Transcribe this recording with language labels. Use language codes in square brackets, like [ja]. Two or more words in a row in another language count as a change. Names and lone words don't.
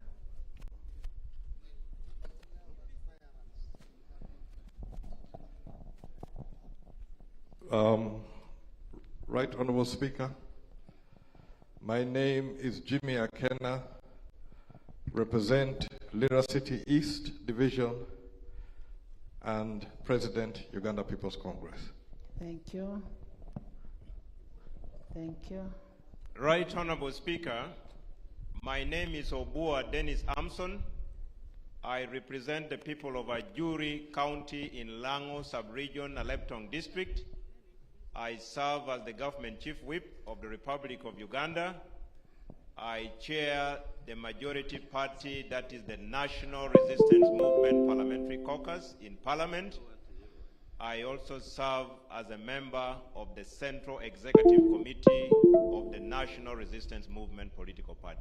[en] Right Honorable Speaker, my name is Jimmy Akena, represent Leero City East Division and President, Uganda People's Congress. Thank you. Thank you. Right Honorable Speaker, my name is Obua Dennis Amson. I represent the people of Ajuri County in Lango Sub-Region, Aleptong District. I serve as the Government Chief Whip of the Republic of Uganda. I chair the majority party, that is the National Resistance Movement Parliamentary Caucus in Parliament. I also serve as a member of the Central Executive Committee of the National Resistance Movement Political Party.